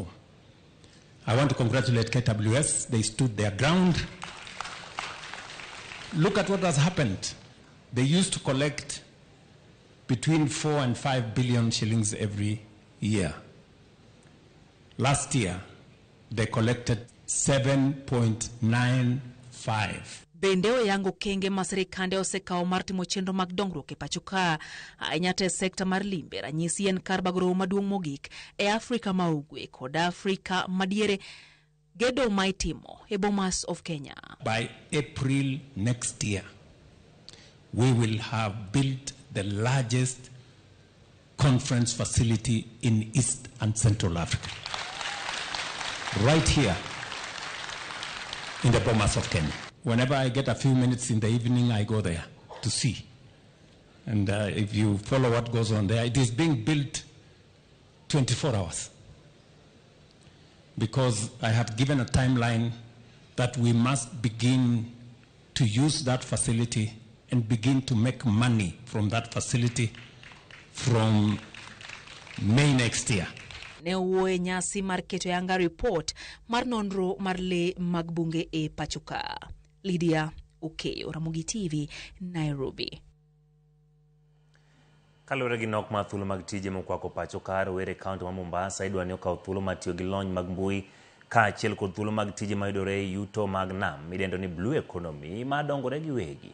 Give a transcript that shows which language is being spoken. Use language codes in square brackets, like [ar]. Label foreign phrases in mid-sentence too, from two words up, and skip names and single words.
[en] I want to congratulate KWS. They stood their ground. Look at what has happened. They used to collect between 4 and 5 billion shillings every year. Last year, they collected 7.95. [luo] Bende oyango kenge ma sirikande osekawo mar timo chenro mag dongruok e pacho ka ahinya te sekta mar limbe. Ranyisi en kar bagoro maduong' mogik e Afrika ma ugwe kod Afrika madiere gedo ma itimo e Bomas of Kenya. [en] By April next year, we will have built the largest conference facility in East and Central Africa. Right here in the Bomas of Kenya. Whenever I get a few minutes in the evening, I go there to see. And if you follow what goes on there, it is being built 24 hours. Because I have given a timeline that we must begin to use that facility and begin to make money from that facility from May next year. [luo] Ne owuoye nyasi mar keto yanga report mar nonro mar le mag bunge e pachuka. Lydia Okeyo, Ramogi TV, Nairobi. Kalure gi nok ma thuolo mag tije mokwako pacho ka rowere kaunti ma Mombasa idwa ni okaw thuolo matiyo gi lony mag mbui ka achiel kod thuolo mag tije mayudore yuto mag nam midendo ni [en] blue economy [luo] ma dongore gi wegi.